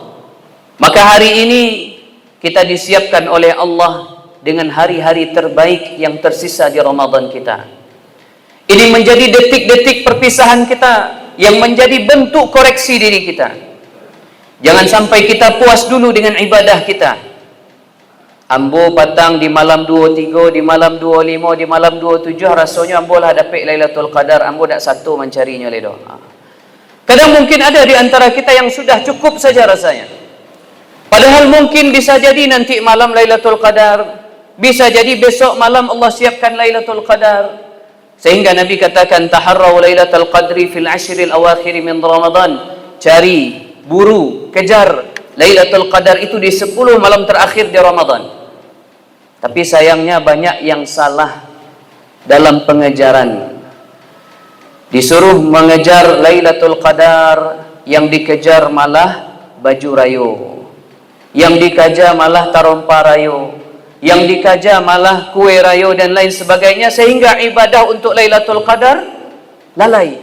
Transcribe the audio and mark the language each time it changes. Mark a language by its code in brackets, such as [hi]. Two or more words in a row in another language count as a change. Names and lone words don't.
[id] Maka hari ini kita disiapkan oleh Allah dengan hari-hari terbaik yang tersisa di Ramadan kita. Ini menjadi detik-detik perpisahan kita yang menjadi bentuk koreksi diri kita. Jangan sampai kita puas dulu dengan ibadah kita. [min] Ambo patang di malam 23, di malam 25, di malam 27, rasanya ambo lah dapat Lailatul Qadar, ambo dak satu mencarinya le doa. [id] Kadang mungkin ada di antara kita yang sudah cukup saja rasanya. Padahal mungkin bisa jadi nanti malam Lailatul Qadar, bisa jadi besok malam Allah siapkan Lailatul Qadar. Sehingga Nabi katakan [ar] تحروا ليلة القدر في العشر الأواخر من رمضان. [id] Cari, buru, kejar Lailatul Qadar itu di 10 malam terakhir di Ramadan. Tapi sayangnya banyak yang salah dalam pengejaran. Disuruh mengejar Lailatul Qadar, yang dikejar malah baju rayo, yang dikejar malah [min] tarompa rayo, [id] yang dikaja malah kue rayo dan lain sebagainya, sehingga ibadah untuk Lailatul Qadar lalai.